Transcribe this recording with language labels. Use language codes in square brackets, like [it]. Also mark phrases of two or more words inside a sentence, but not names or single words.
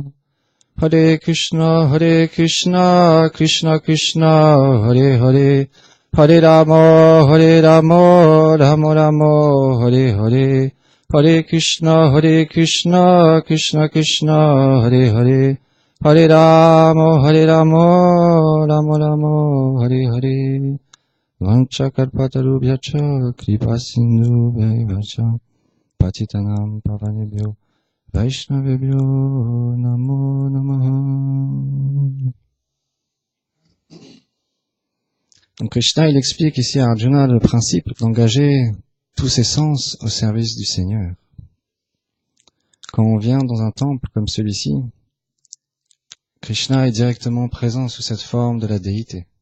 [sa] Hare Krishna Krishna Krishna Hare Hare Hare Rama Rama Rama Hare Hare Hare Krishna Krishna Krishna Hare Hare Hare Rama Rama Rama Hare Hare. वाञ्छा कल्पतरुभ्यश्च कृपा सिन्धुभ्यश्च पतितानां पावनेभ्यो वैष्णवेभ्यो नमो नमः. [fr] Donc Krishna, il explique ici à Arjuna le principe d'engager tous ses sens au service du Seigneur. Quand on vient dans un temple comme celui-ci, Krishna est directement présent sous cette forme de la déité.